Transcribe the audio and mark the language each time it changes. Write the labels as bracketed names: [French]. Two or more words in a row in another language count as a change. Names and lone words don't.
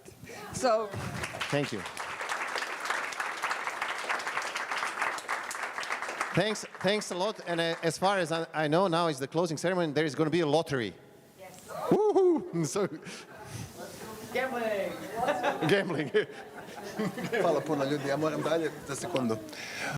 [English] So, thank you. Thanks a lot. And as far as I know, now is the closing ceremony. There is going to be a lottery. Yes. Woohoo! So, gambling. Gambling. [Croatian] Hvala puno ljudi, ja moram dalje za sekundu.